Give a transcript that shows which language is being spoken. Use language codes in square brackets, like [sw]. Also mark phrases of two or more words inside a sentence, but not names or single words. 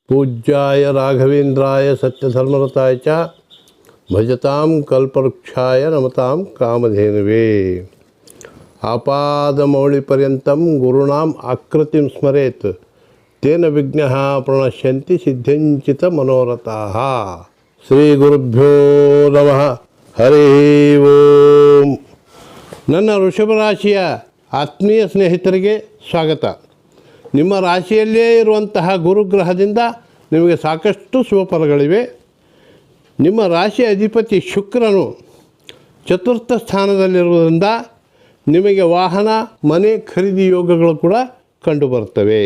[sa] पूज्याय राघवेन्द्राय सत्यधर्मरताय च भजतां कल्पवृक्षाय नमतां कामधेनुवे। आपादमौलिपर्यन्तं गुरूणाम् आकृतिं स्मरेत् तेन विघ्नाः प्रणश्यन्ति सिद्ध्यञ्चित मनोरथाः। ಶ್ರೀ ಗುರುಭ್ಯೋ ನಮಃ. ಹರಿ ಓಂ. [kn] ನನ್ನ ವೃಷಭ ರಾಶಿಯ ಆತ್ಮೀಯ ಸ್ನೇಹಿತರಿಗೆ ಸ್ವಾಗತ. ನಿಮ್ಮ ರಾಶಿಯಲ್ಲೇ ಇರುವಂತಹ ಗುರುಗ್ರಹದಿಂದ ನಿಮಗೆ ಸಾಕಷ್ಟು ಶುಭಫಲಗಳಿವೆ. ನಿಮ್ಮ ರಾಶಿ ಅಧಿಪತಿ ಶುಕ್ರನು ಚತುರ್ಥ ಸ್ಥಾನದಲ್ಲಿರುವುದರಿಂದ ನಿಮಗೆ ವಾಹನ ಮನೆ ಖರೀದಿ ಯೋಗಗಳು ಕೂಡ ಕಂಡುಬರುತ್ತವೆ.